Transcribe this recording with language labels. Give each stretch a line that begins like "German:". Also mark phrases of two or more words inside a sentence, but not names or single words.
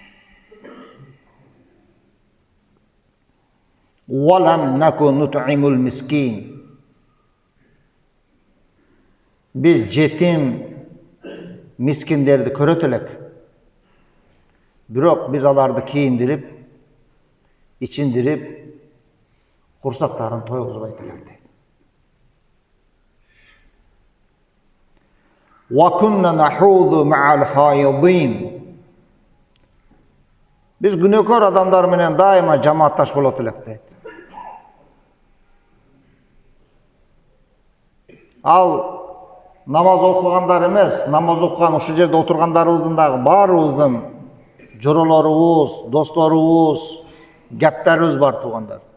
Arabic: ولم نك نطعم المسكين.
Kyrgyz: Биз жетим мискиндерди көрөт элек. Бирок биз аларды кийиндирип, ичиндирип, курсактарын тойгузбайт элек дейт.
Arabic: وكنا نخوض مع الخائضين.
Kyrgyz: Биз күнөөкөр адамдар менен дайыма жамаатташ болот элек дейт. Ал намаз окугандар эмес, намаз окуган ушул жерде отургандарыбыздын дагы баарыбыздын жоролорубуз, досторубуз, гаптерибиз бар туугандар.